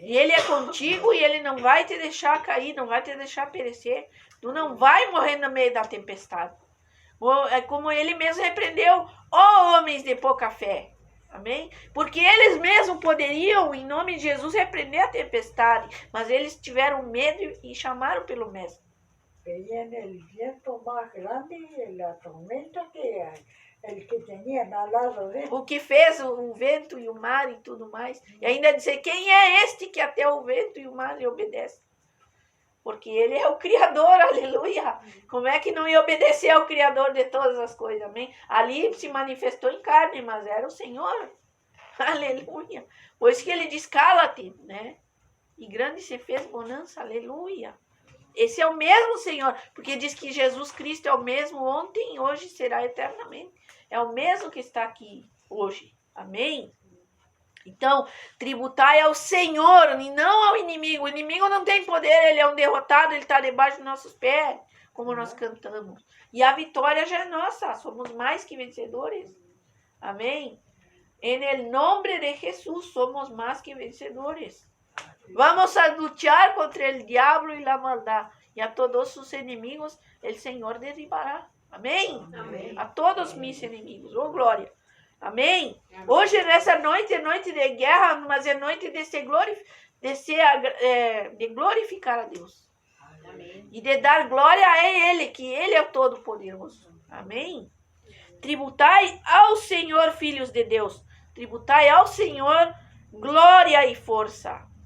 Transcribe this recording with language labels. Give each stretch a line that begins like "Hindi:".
Portuguese: E Ele é contigo e Ele não vai te deixar cair, não vai te deixar perecer. Tu não vai morrer no meio da tempestade. É como Ele mesmo repreendeu, homens de pouca fé. Amém? Porque eles mesmos poderiam, em nome de Jesus, repreender a tempestade. Mas eles tiveram medo e chamaram pelo Mestre.
Spanish: Veían el viento más grande y la tormenta que el que tenían al lado de él.
Portuguese: O que fez o vento e o mar e tudo mais. E ainda dizer, quem é este que até o vento e o mar lhe obedece? Porque ele é o Criador, aleluia. Como é que não ia obedecer ao Criador de todas as coisas, amém? Ali se manifestou em carne, mas era o Senhor. Aleluia. Pois que ele diz, cala-te, né? E grande se fez bonança, aleluia. Esse é o mesmo Senhor, porque diz que Jesus Cristo é o mesmo ontem e hoje será eternamente. É o mesmo que está aqui hoje. Amém? Então, tributai ao Senhor e não ao inimigo. O inimigo não tem poder, ele é um derrotado, ele está debaixo dos nossos pés, como nós cantamos. E a vitória já é nossa, somos mais que vencedores. Amém?
Spanish: En el nombre de Jesús somos más que vencedores. Vamos a luchar contra el diablo y la maldad. Y a todos sus enemigos el Señor derribará.
Portuguese: Amém? Amém. A todos mis inimigos. Oh, glória. Amém? Hoje, nessa noite, é noite de guerra, mas é noite de glorificar a Deus. Amém. E de dar glória a Ele, que Ele é o Todo-Poderoso. Amém? Tributai ao Senhor, filhos de Deus. Tributai ao Senhor glória e força.